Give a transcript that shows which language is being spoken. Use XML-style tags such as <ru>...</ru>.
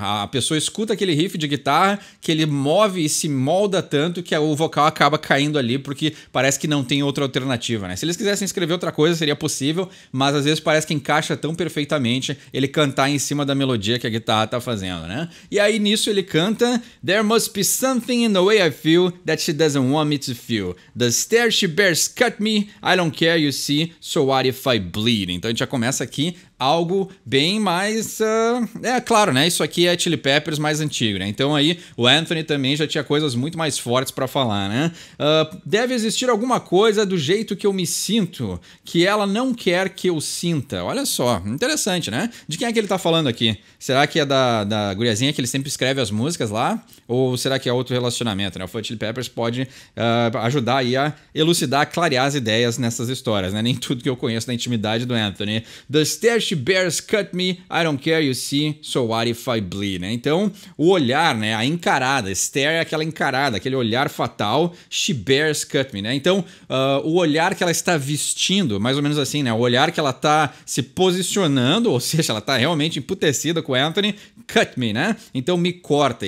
<pt>A pessoa escuta aquele riff de guitarra, que ele move e se molda tanto que o vocal acaba caindo ali, porque parece que não tem outra alternativa, né? Se eles quisessem escrever outra coisa, seria possível, mas às vezes parece que encaixa tão perfeitamente ele cantar em cima da melodia que a guitarra tá fazendo, né? E aí nisso ele canta</pt> <en>There must be something in the way I feel that she doesn't want me to feel. The stare she bears cut me, I don't care, you see, so what if I bleed?</en> <pt>Então a gente já começa aqui algo bem mais... claro, né? Isso aqui é Chili Peppers mais antigo, né? Então aí o Anthony também já tinha coisas muito mais fortes pra falar, né? Deve existir alguma coisa do jeito que eu me sinto que ela não quer que eu sinta. Olha só, interessante, né? De quem é que ele tá falando aqui? Será que é da guriazinha que ele sempre escreve as músicas lá? Ou será que é outro relacionamento, né? O Chili Peppers pode ajudar aí a elucidar, clarear as ideias nessas histórias, né? Nem tudo que eu conheço da intimidade do Anthony.</pt> <en>The stare she bears cut me, I don't care, you see, so what if I bleed, né?</en> <pt>Então, o olhar, né, a encarada, stare é aquela encarada, aquele olhar fatal,</pt> <en>she bears cut me,</en> <pt>né? Então, o olhar que ela está vestindo, mais ou menos assim, né? O olhar que ela está se posicionando, ou seja, ela está realmente emputecida com Anthony,</pt> <en>cut me,</en> <pt>né? Então, me corta.</pt>